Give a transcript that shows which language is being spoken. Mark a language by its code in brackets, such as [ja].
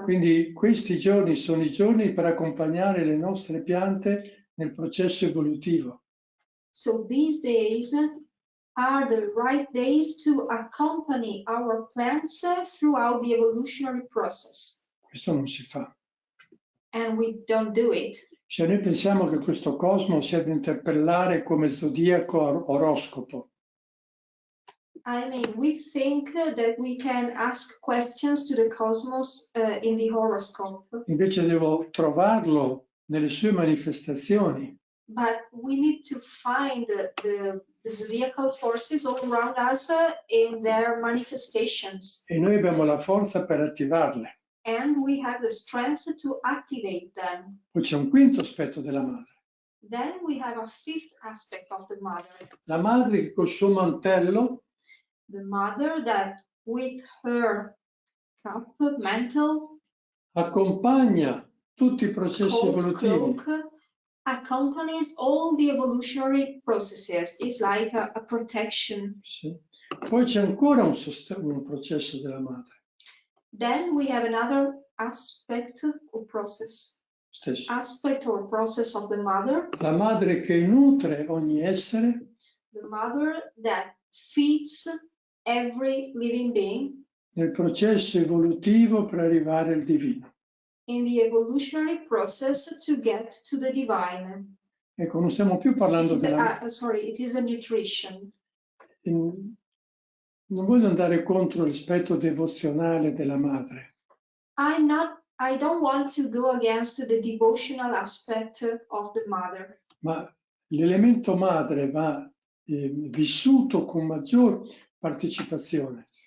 [it] Quindi questi giorni sono i giorni per accompagnare le nostre piante nel processo evolutivo. [en] So these days are the right days to accompany our plants throughout the evolutionary process. [it] Questo non si fa. [en] And we don't do it. [it] Se noi pensiamo che questo cosmo sia da interpellare come zodiaco oroscopo, [en] I mean, we think that we can ask questions to the cosmos in the horoscope. [it] invece devo trovarlo nelle sue manifestazioni. [en] But we need to find the zodiacal forces all around us in their manifestations. [it] E noi abbiamo la forza per attivarle. [en] And we have the strength to activate them. [it] Poi c'è un quinto aspetto della madre. [en] Then we have a fifth aspect of the mother. [it] La madre che col suo mantello [en] The mother that with her cup, mantle, [it] accompagna tutti i processi [en] coat, [it] evolutivi. [en] cloak, accompanies all the evolutionary processes. It's like a protection. [it] Sì. Poi c'è ancora un processo della madre. [en] Then we have another aspect or process. [it] Stesso. [en] Aspect or process of the mother. [it] La madre che nutre ogni essere. [en] The mother that feeds every living being. [it] Nel processo evolutivo per arrivare al divino. [en] In the evolutionary process to get to the divine. [it] Ecco, non stiamo più parlando della... [en] It is a nutrition. [it] Non voglio andare contro l'aspetto devozionale della madre. [en] I don't want to go against the devotional aspect of the mother. [it] Ma l'elemento madre va vissuto con maggior partecipazione.